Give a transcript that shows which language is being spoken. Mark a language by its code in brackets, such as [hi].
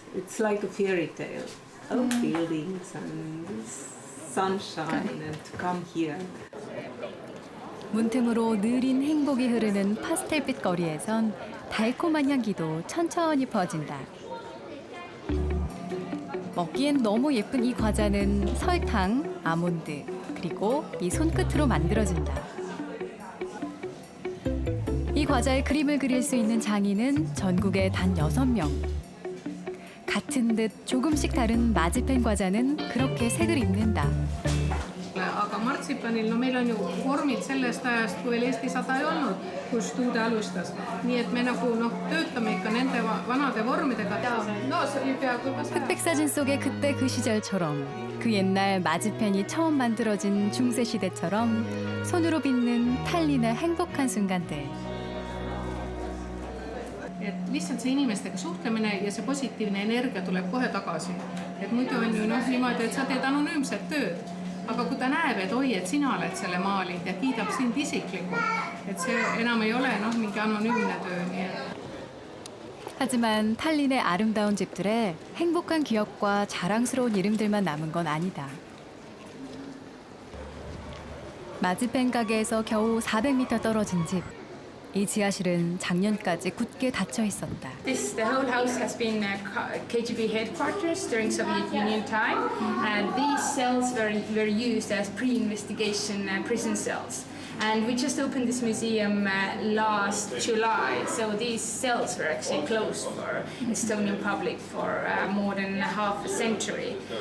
[en] It's like a fairy tale. Old buildings and sunshine and to come here. [ko] 문틈으로 느린 행복이 흐르는 파스텔빛 거리에선 달콤한 향기도 천천히 퍼진다. 먹기엔 너무 예쁜 이 과자는 설탕, 아몬드, 그리고 이 손끝으로 만들어진다. 이 과자의 그림을 그릴 수 있는 장인은 전국에 단 6명. 같은 듯 조금씩 다른 마지펜 과자는 그렇게 색을 입는다. [et] Aga martsipanil, no meil on ju vormid sellest ajast, kui veel Eesti 100 ei olnud, kui stuudio alustas. Nii et me nagu töötame ikka nende vanade vormidega. [ko] 흑백 사진 속의 그때 그 시절처럼 그 옛날 마지펜이 처음 만들어진 중세 시대처럼 손으로 빚는 탈린의 행복한 순간들. [et] Et lihtsalt see inimestega suhtlemine ja see positiivne energia tuleb kohe tagasi. Et muidu on ju niimoodi, et sa teed anonüümset tööd. Aga kui ta näeb, et oi, et sina oled selle maalinud ja kiidab sind isiklikult, et see enam ei ole mingi anonüümne töö. Nii et. [ko] 하지만 탈린의 아름다운 집들에 행복한 기억과 자랑스러운 이름들만 남은 건 아니다. 마지펜 가게에서 겨우 400m 떨어진 집. 이 지하실은 작년까지 굳게 닫혀 있었다. [en] The whole house has been KGB headquarters during Soviet Union time, and these cells were used as pre-investigation prison cells. And we just opened this museum last July, so these cells were actually closed for Estonian public for more than half a century.